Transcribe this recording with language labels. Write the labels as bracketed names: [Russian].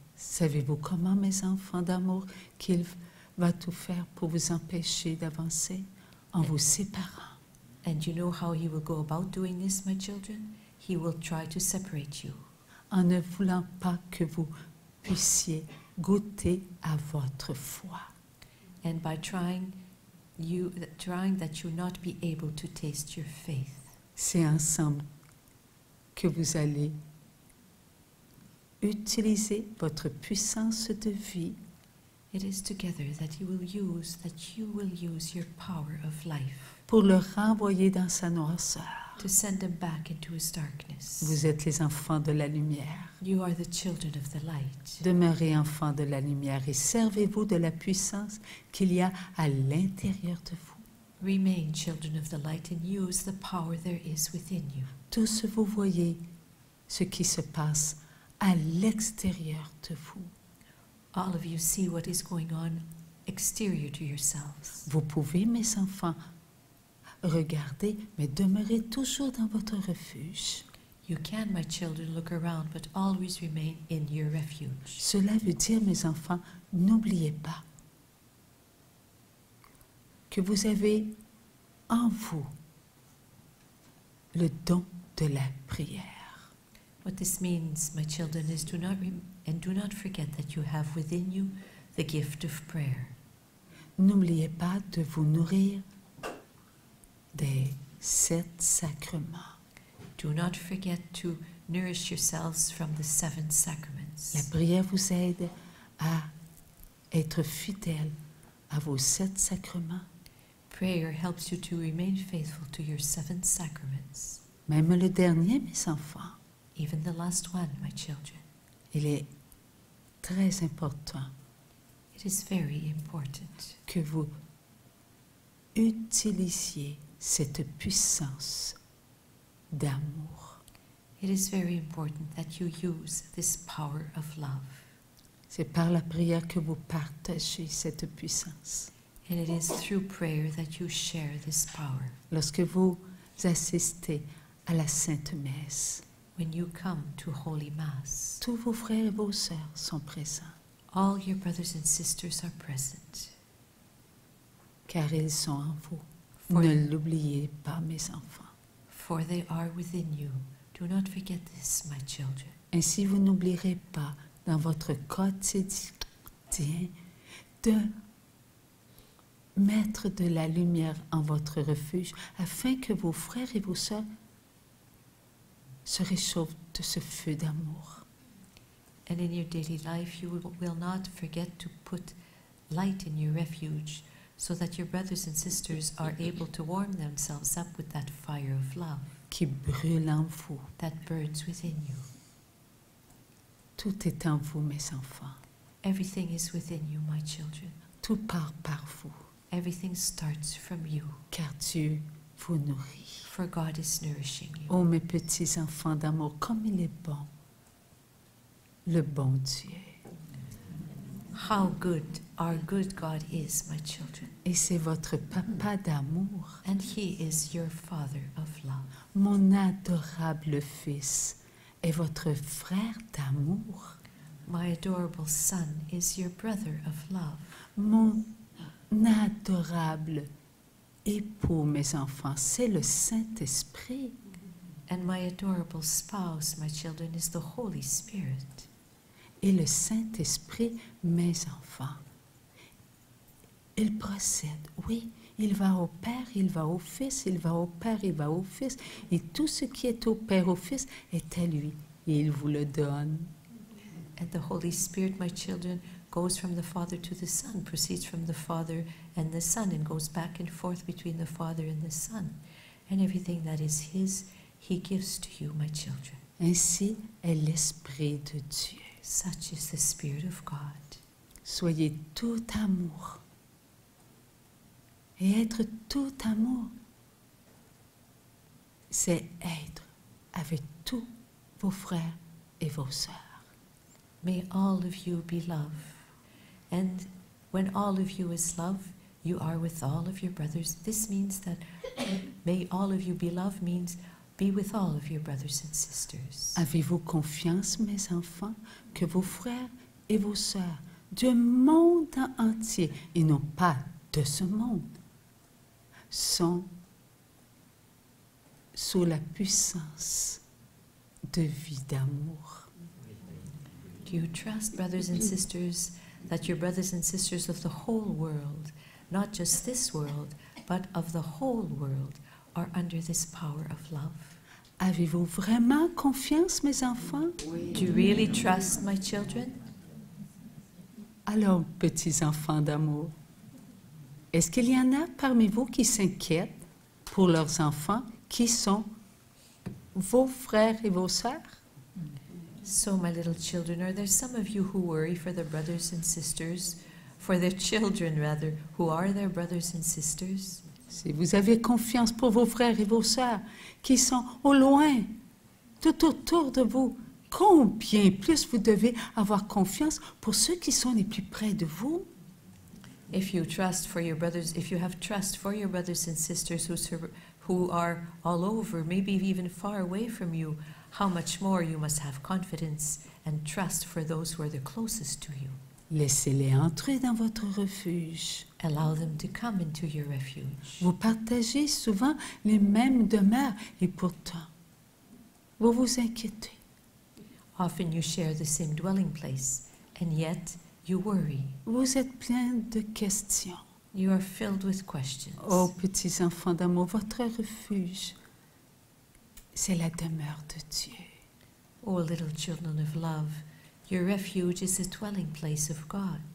[French] Savez-vous comment, mes enfants d'amour, qu'il va tout faire pour vous empêcher d'avancer en vous séparant? [English] And you know how he will go about doing this, my children? He will try to separate you. [French] En ne voulant pas que vous puissiez goûter à votre foi. [English] And by trying that you not be able to taste your faith. [French] C'est ensemble que vous allez utiliser votre puissance de vie. [English] It is together that you will use your power of life. [French] Pour le renvoyer dans sa noirceur. [English] To send him back into his darkness. [French] Vous êtes les enfants de la lumière. [English] You are the children of the light. [French] Demeurez enfants de la lumière et servez-vous de la puissance qu'il y a à l'intérieur de vous. [English] Remain children of the light and use the power there is within you. [French] Tous vous voyez ce qui se passe à l'extérieur de vous. [English] All of you see what is going on exterior to yourselves. [French] Vous pouvez, mes enfants, regarder, mais demeurez toujours dans votre refuge. [English] You can, my children, look around, but always remain in your refuge. [French] Cela veut dire, mes enfants, n'oubliez pas que vous avez en vous le don de la prière. [English] What this means, my children, is do not forget that you have within you the gift of prayer. [French] N'oubliez pas de vous nourrir des 7 sacrements. [English] Do not forget to nourish yourselves from the 7 [French] La [English] sacraments. [French] prière vous aide à être fidèle à vos 7 sacrements. [English] Prayer helps you to remain faithful to your 7 sacraments. [French] Même le dernier, mes enfants, [English] Even the last one, my children. [French] il est très important [English] It is very important [French] que vous utilisiez cette puissance d'amour. [English] It is very important that you use this power of love. [French] C'est par la prière que vous partagez cette puissance. [English] And it is through prayer that you share this power. [French] Lorsque vous assistez à la Sainte Messe, [English] When you come to Holy Mass, [French] tous vos frères et vos sœurs sont présents, [English] all your brothers and sisters are present. [French] car ils sont en vous. [English] For, [French] Ne l'oubliez pas, mes enfants. [English] for they are within you. Do not forget this, my children. [French] Ainsi, vous n'oublierez pas dans votre quotidien de mettre de la lumière en votre refuge afin que vos frères et vos sœurs se réchauffent de ce feu d'amour. [English] And in your daily life, you will not forget to put light in your refuge so that your brothers and sisters are able to warm themselves up with that fire of love [French] Qui brûle en vous. [English] that burns within you. [French] Tout est en vous, mes enfants. [English] Everything is within you, my children. [French] Tout part par vous, [English] Everything starts from you, [French] car Dieu vous nourrit. [English] for God is nourishing you. [French] Oh, mes petits enfants d'amour, comme il est bon, le bon Dieu. [English] How good our good God is, my children. [French] Et c'est votre papa d'amour, [English] And He is your Father of love. [French] mon adorable fils, est votre frère d'amour. [English] My adorable Son is your brother of love. [French] Mon adorable époux, mes enfants, c'est le Saint-Esprit. [English] And my adorable spouse, my children, is the Holy Spirit. [French] Et le Saint-Esprit, mes enfants, il procède, oui, il va au Père, il va au Fils, il va au Père, il va au Fils, et tout ce qui est au Père, au Fils, est à lui, et il vous le donne. [English] And the Holy Spirit, my children, goes from the Father to the Son, proceeds from the Father and the Son, and goes back and forth between the Father and the Son. And everything that is His, He gives to you, my children. [French] Ainsi est l'Esprit de Dieu. [English] Such is the Spirit of God. [French] Soyez tout amour. Et être tout amour, c'est être avec tous vos frères et vos sœurs. [English] May all of you be love. And when all of you is love, you are with all of your brothers. This means that may all of you be love means be with all of your brothers and sisters. [French] Avez-vous confiance, mes enfants, que vos frères et vos sœurs du monde entier, et non pas de ce monde, sont sous la puissance de vie d'amour? [English] Do you trust, brothers and sisters, that your brothers and sisters of the whole world, not just this world, but of the whole world, are under this power of love? [French] Avez-vous vraiment confiance, mes enfants? [English] Do you really trust, my children? [French] Alors, petits enfants d'amour, est-ce qu'il y en a parmi vous qui s'inquiètent pour leurs enfants qui sont vos frères et vos sœurs? [English] So, my little children, are there some of you who worry for their brothers and sisters, for their children rather, who are their brothers and sisters? [French] Si vous avez confiance pour vos frères et vos sœurs qui sont au loin, tout autour de vous, combien plus vous devez avoir confiance pour ceux qui sont les plus près de vous? [English] If you trust for your brothers, if you have trust for your brothers and sisters who are all over, maybe even far away from you, how much more you must have confidence and trust for those who are the closest to you. [French] Laissez-les entrer dans votre refuge. [English] Allow them to come into your refuge. [French] Vous partagez souvent les mêmes demeures et pourtant, vous vous inquiétez. [English] Often you share the same dwelling place, and yet you worry. [French] Vous êtes plein de questions. [English] You are filled with questions. [French] Oh, petits enfants d'amour, votre refuge, c'est la demeure de Dieu. [English] O little children of love, your refuge is the dwelling place of God,